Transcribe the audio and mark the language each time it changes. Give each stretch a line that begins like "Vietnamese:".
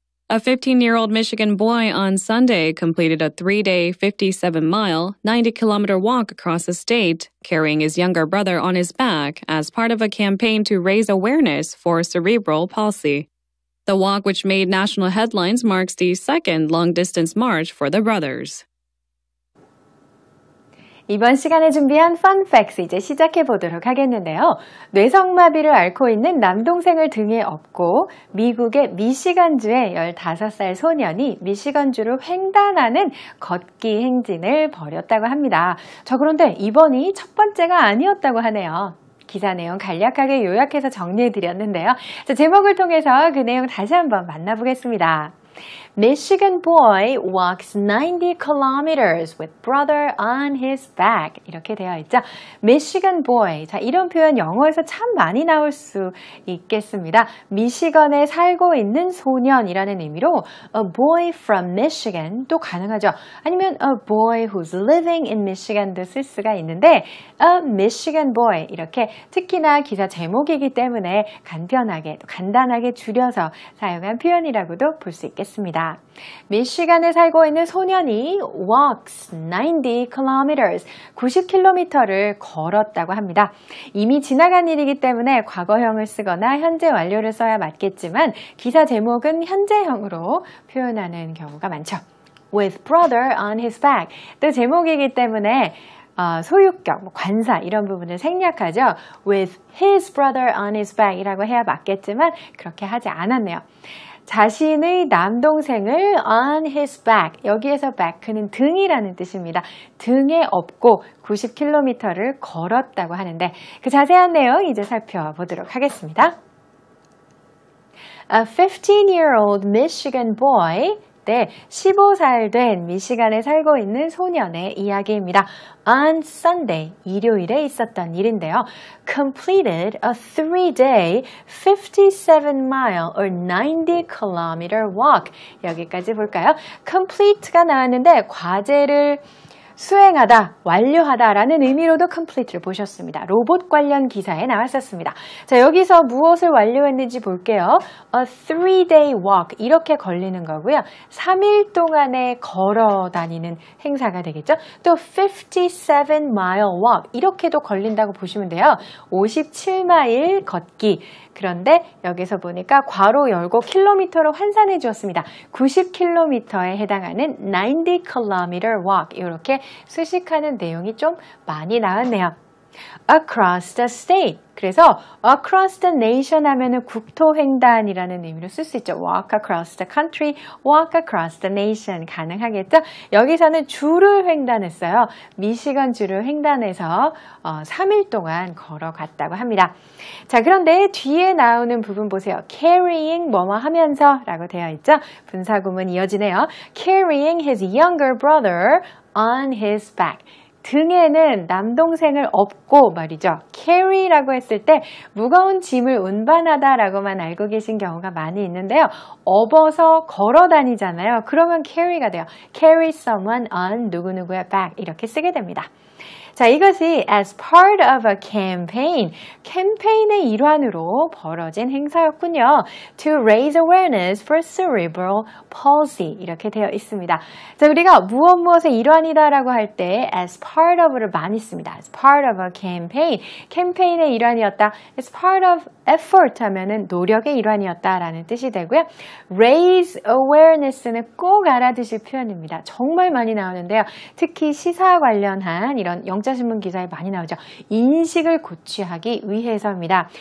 English: A 15-year-old Michigan boy on Sunday completed a 3-day, 57-mile, 90-kilometer walk across the state, carrying his younger brother on his back as part of a campaign to raise awareness for cerebral palsy. The walk, which made national headlines, marks the second long-distance march for the brothers.
Korean: 이번 시간에 준비한 Fun Facts 이제 시작해 보도록 하겠는데요. 뇌성마비를 앓고 있는 남동생을 등에 업고 미국의 미시건주의 15살 소년이 미시건주를 횡단하는 걷기 행진을 벌였다고 합니다. 자, 그런데 이번이 첫 번째가 아니었다고 하네요. 기사 내용 간략하게 요약해서 정리해 드렸는데요. 자, 제목을 통해서 그 내용 다시 한번 만나보겠습니다.
English: Michigan boy walks 90 kilometers with brother on his back.
Korean: 이렇게 되어 있죠. Michigan boy. 자, 이런 표현 영어에서 참 많이 나올 수 있겠습니다. 미시건에 살고 있는 소년이라는 의미로
English: a boy from Michigan
Korean: 도 가능하죠. 아니면
English: a boy who's living in Michigan
Korean: 도 쓸 수가 있는데
English: a Michigan boy
Korean: 이렇게 특히나 기사 제목이기 때문에 간편하게 또 간단하게 줄여서 사용한 표현이라고도 볼 수 있겠습니다. 미시간에 살고 있는 소년이
English: walks 90 kilometers,
Korean: 90km를 걸었다고 합니다. 이미 지나간 일이기 때문에 과거형을 쓰거나 현재 완료를 써야 맞겠지만 기사 제목은 현재형으로 표현하는 경우가 많죠.
English: With brother on his back.
Korean: 또 제목이기 때문에 소유격, 관사 이런 부분을 생략하죠.
English: With his brother on his back
Korean: 이라고 해야 맞겠지만 그렇게 하지 않았네요. 자신의 남동생을
English: on his back,
Korean: 여기에서 back는 등이라는 뜻입니다. 등에 업고 90km를 걸었다고 하는데 그 자세한 내용 이제 살펴보도록 하겠습니다.
English: A 15-year-old Michigan boy,
Korean: 네, 15살 된 미시간에 살고 있는 소년의 이야기입니다.
English: On Sunday,
Korean: 일요일에 있었던 일인데요.
English: Completed a 3-day, 57-mile or 90km walk.
Korean: 여기까지 볼까요? Complete가 나왔는데 과제를 수행하다, 완료하다라는 의미로도 complete를 보셨습니다. 로봇 관련 기사에 나왔었습니다. 자, 여기서 무엇을 완료했는지 볼게요.
English: A 3-day walk
Korean: 이렇게 걸리는 거고요. 3일 동안에 걸어 다니는 행사가 되겠죠. 또
English: 57-mile walk
Korean: 이렇게도 걸린다고 보시면 돼요. 57마일 걷기. 그런데 여기서 보니까 괄호 열고 킬로미터로 환산해 주었습니다. 90km에 해당하는
English: 90km walk
Korean: 이렇게 수식하는 내용이 좀 많이 나왔네요.
English: Across the state.
Korean: 그래서
English: across the nation
Korean: 하면은 국토횡단이라는 의미로 쓸 수 있죠.
English: Walk across the country, walk across the nation
Korean: 가능하겠죠? 여기서는 주를 횡단했어요. 미시건 주를 횡단해서 3일 동안 걸어갔다고 합니다. 자, 그런데 뒤에 나오는 부분 보세요. Carrying 뭐뭐 하면서 라고 되어 있죠. 분사구문 이어지네요.
English: Carrying his younger brother on his back.
Korean: 등에는 남동생을 업고 말이죠. carry라고 했을 때 무거운 짐을 운반하다라고만 알고 계신 경우가 많이 있는데요. 업어서 걸어 다니잖아요. 그러면 carry가 돼요.
English: carry someone on
Korean: 누구누구의 back 이렇게 쓰게 됩니다. 자, 이것이
English: as part of a campaign,
Korean: 캠페인의 일환으로 벌어진 행사였군요.
English: To raise awareness for cerebral palsy
Korean: 이렇게 되어 있습니다. 자, 우리가 무엇의 일환이다라고 할 때
English: as part of
Korean: 를 많이 씁니다.
English: as part of a campaign,
Korean: 캠페인의 일환이었다.
English: as part of effort
Korean: 하면은 노력의 일환이었다라는 뜻이 되고요.
English: raise awareness
Korean: 는 꼭 알아두실 표현입니다. 정말 많이 나오는데요. 특히 시사 관련한 이런 영자신문 기사에 많이 나오죠. 인식을 고취하기 위해서입니다.